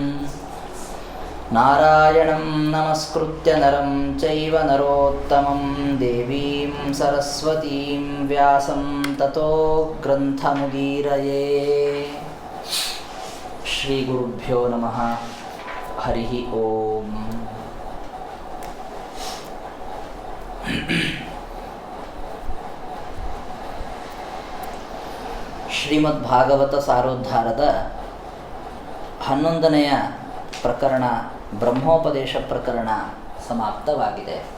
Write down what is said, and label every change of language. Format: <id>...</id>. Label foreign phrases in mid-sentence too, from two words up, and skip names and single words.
<sa>नारायणं नमस्कृत्य नरं चैव नरोत्तमं देवीं सरस्वतीं व्यासं ततो ग्रन्थमुदीरये। श्रीगुरुभ्यो नमः। हरिः ओम्।</sa> <kn>ಶ್ರೀಮದ್ ಭಾಗವತ ಸಾರೋದ್ಧಾರದ 11ನೆಯ ಪ್ರಕರಣ ಬ್ರಹ್ಮೋಪದೇಶ ಪ್ರಕರಣ ಸಮಾಪ್ತವಾಗಿದೆ.</kn>